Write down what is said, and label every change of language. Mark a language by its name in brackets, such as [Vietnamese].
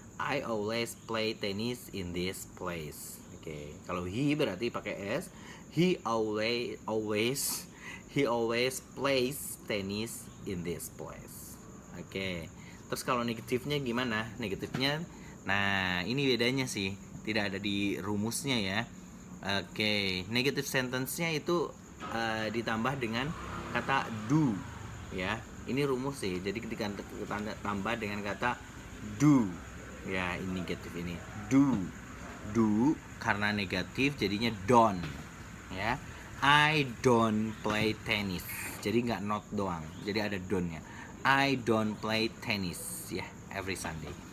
[English] I always play tennis in this place. [Indonesian] Oke, kalau he berarti pakai s. [English] He always plays tennis in this place. [Indonesian] Oke. Terus kalau negatifnya gimana? Negatifnya, nah ini bedanya sih, tidak ada di rumusnya ya. Oke, negative sentence-nya itu ditambah dengan kata do ya. Ini rumus sih. Jadi ketika kita tambah dengan kata do ya, ini negatif ini do karena negatif jadinya don't ya. [English] I don't play tennis, [Indonesian] jadi nggak not doang, jadi ada don't-nya. [English] I don't play tennis ya every Sunday.